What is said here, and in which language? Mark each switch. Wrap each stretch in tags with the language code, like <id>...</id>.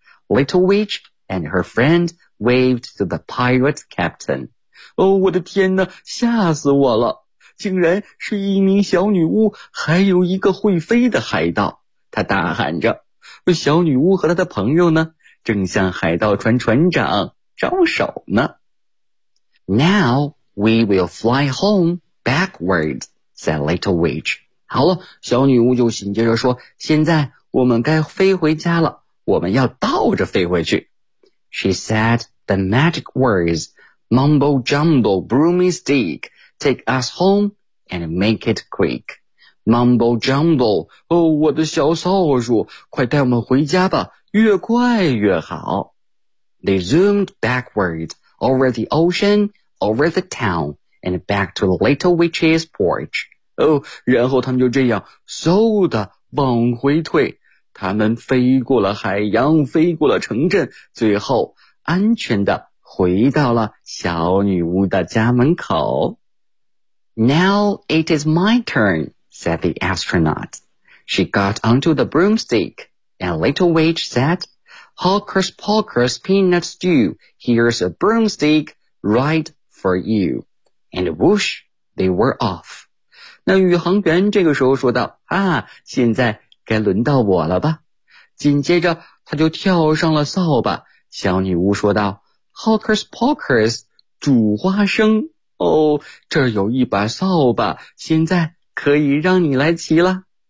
<en>Little Witch and her friend waved to the pirate captain.</en> <zh>我的天哪，吓死我了，竟然是一名小女巫，还有一个会飞的海盗。他大喊着，小女巫和她的朋友呢，正向海盗船船长招手呢。</zh> <en>Now we will fly home backwards, said Little Witch.</en> <zh>好了，小女巫就紧接着说，现在我们该飞回家了，我们要倒着飞回去。</zh> <en>She said the magic words, mumbo jumbo broomstick, take us home and make it quick. Mumbo jumbo,</en> <zh>我的小扫帚，快带我们回家吧，越快越好。</zh> <en>They zoomed backward, over the ocean, over the town, and back to the little witch's porch.</en> <zh>然后他们就这样嗖的往回退，他们飞过了海洋，飞过了城镇，最后安全地回到了小女巫的家门口。</zh> <en>Now it is my turn, said the astronaut. She got onto the broomstick, and Little Witch said, Hocus Pocus Peanut Stew, here's a broomstick right for you. And whoosh, they were off.</en> <zh>那宇航员这个时候说道，啊，现在该轮到我了吧。紧接着他就跳上了扫把，小女巫说道，</zh> <en>Hocus Pocus,</en> <zh>煮花生。哦，这有一把扫把，现在可以让你来骑了。</zh>